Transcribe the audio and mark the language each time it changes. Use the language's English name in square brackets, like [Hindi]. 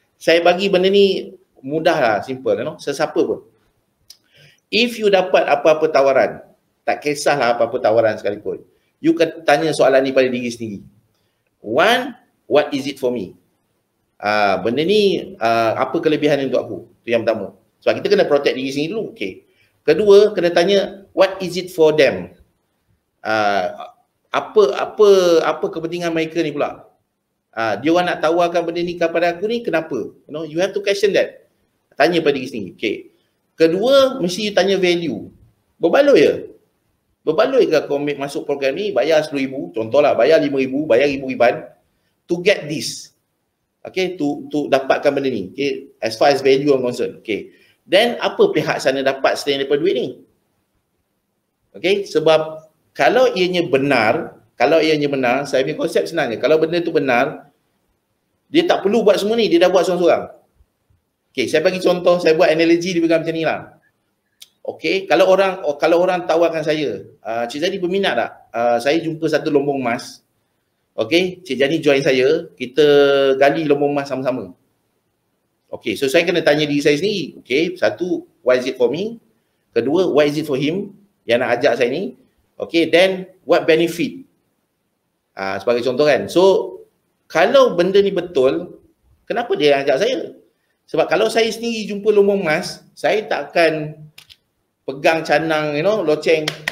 [Malay] Saya bagi benda ni mudah lah, simple. You know? Sesiapa pun. If you dapat apa-apa tawaran, tak kisahlah apa-apa tawaran sekalipun, you kena tanya soalan ni pada diri sendiri. [English] One, what is it for me? [Malay] Benda ni apa kelebihan untuk aku? Itu yang pertama. Sebab kita kena protect diri sendiri dulu. Okay. Kedua, kena tanya [English] what is it for them? [Malay] Apa kepentingan mereka ni pula? Dia orang nak tawarkan benda ni kepada aku ni kenapa? [English] You know, you have to question that. [Malay] Tanya pada diri sendiri. Okay. Kedua, mesti you tanya value. Berbaloi ya? Berbaloi ke kau masuk program ni, bayar RM10,000, contohlah bayar RM5,000, bayar RM1,000 [English] to get this. [Malay] Okay, to dapatkan benda ni. [English] Okay, as far as value I'm concerned. [Malay] Okay, then apa pihak sana dapat selain daripada duit ni? Okay, sebab kalau ianya benar, saya punya konsep senangnya, kalau benda tu benar, dia tak perlu buat semua ni, dia dah buat seorang-seorang. Okay, saya bagi contoh, saya buat analogi dia macam ni lah. Okay, kalau orang tawarkan saya, Cik Zani berminat tak? Saya jumpa satu lombong emas. Okay, Cik Jani join saya, kita gali lombong emas sama-sama. Okay, so saya kena tanya diri saya sendiri. [English] Okay, satu, why is it for me? [Malay] Kedua, [English] why is it for him [Malay] yang nak ajak saya ni? [English] Okay, then what benefit? [Malay] Sebagai contoh kan. So, kalau benda ni betul, kenapa dia ajak saya? Sebab kalau saya sendiri jumpa lombong emas, saya tak akan pegang canang, you know, loceng.